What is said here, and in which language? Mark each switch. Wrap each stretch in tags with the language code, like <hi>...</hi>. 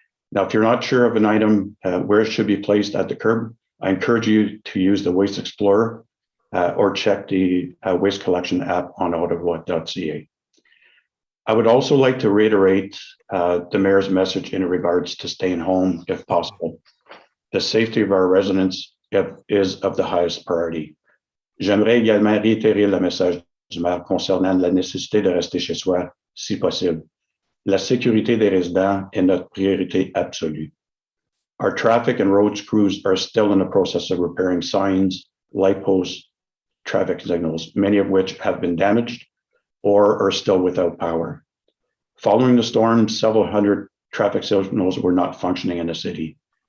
<en>Now, if you're not sure of an item where it should be placed at the curb, I encourage you to use the Waste Explorer or check the waste collection app on ottawa.ca. I would also like to reiterate the mayor's message in regards to staying home if possible. The safety of our residents is of the highest priority.</en> <fr>J'aimerais également réitérer le message du maire concernant la nécessité de rester chez soi si possible. La sécurité des résidents est notre priorité absolue.</fr> <en>Our traffic and roads crews are still in the process of repairing signs, light posts, traffic signals, many of which have been damaged or are still without power. Following the storm, several hundred traffic signals were not functioning in the city.</en>